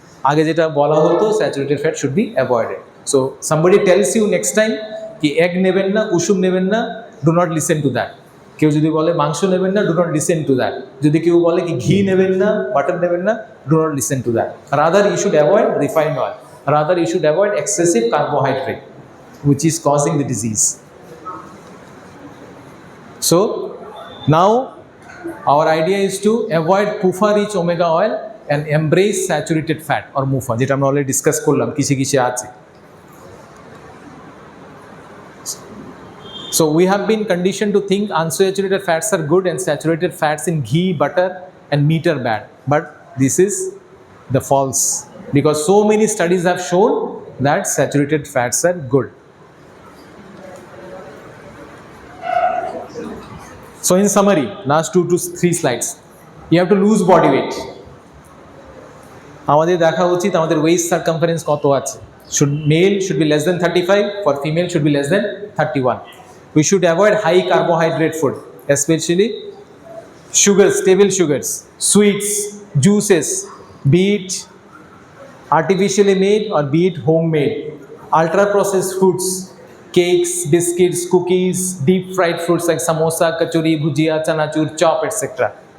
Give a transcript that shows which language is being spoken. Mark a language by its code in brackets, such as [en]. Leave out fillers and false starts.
[bn] আগে যেটা বলা হতো [en] Saturated fat should be avoided. So somebody tells you next time [bn] কি এগ নেবেন না, কুসুম নেবেন না, [en] Do not listen to that. [bn] কেউ যদি বলে মাংস নেবেন না, [en] Do not listen to that. [bn] যদি কেউ বলে কি ঘি নেবেন না, [en] Butter নেবেন না, do not listen to that. Rather you should avoid refined oil. Rather, you should avoid excessive carbohydrate, which is causing the disease. So now our idea is to avoid PUFA rich omega oil and embrace saturated fat or MUFA, [bn] যেটা আমরা already discuss করলাম কিসে কিসে আছে. [en] So we have been conditioned to think unsaturated fats are good and saturated fats in ghee, butter and meat are bad. But this is the false, because so many studies have shown that saturated fats are good. So in summary, last 2 to 3 slides, you have to lose body weight. [bn] আমাদের দেখা উচিত আমাদের West circumference কত আছে. [en] Male should be less than 35, for female should be less than 31. We should avoid high carbohydrate food, especially sugars, table sugars, sweets, juices, be it artificially made or be it homemade, ultra processed foods, cakes, biscuits, cookies, deep fried foods like samosa, kachori, bhujia, chanachur, chop, etc.